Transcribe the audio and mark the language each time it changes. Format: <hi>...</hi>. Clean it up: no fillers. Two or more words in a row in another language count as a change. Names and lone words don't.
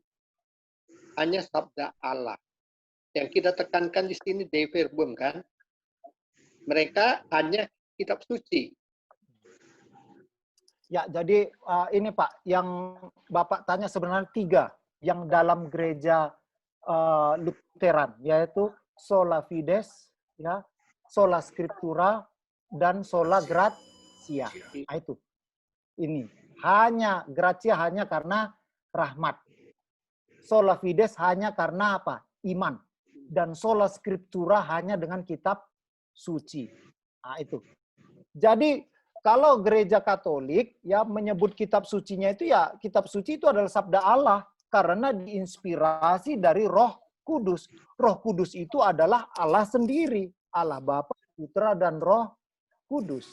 <id>Hanya sabda Allah. Yang kita tekankan di sini Dei Verbum, kan? Mereka hanya kitab suci. Ya, jadi ini Pak, yang Bapak tanya sebenarnya 3 yang dalam gereja Lutheran, yaitu</id> <la>sola fides,</la> <id>ya,</id> <la>sola scriptura,</la> <id>dan</id> <la>sola gratia.</la> <id>Nah, itu. Ini hanya gratia hanya karena rahmat.</id> <la>Sola fides</la> <id>hanya karena apa? Iman. Dan</id> <la>sola scriptura</la> <id>hanya dengan kitab suci. Nah, itu. Jadi kalau gereja Katolik ya menyebut kitab sucinya itu ya kitab suci itu adalah sabda Allah karena diinspirasi dari Roh Kudus. Roh Kudus itu adalah Allah sendiri, Allah Bapa, Putra dan Roh Kudus.</id>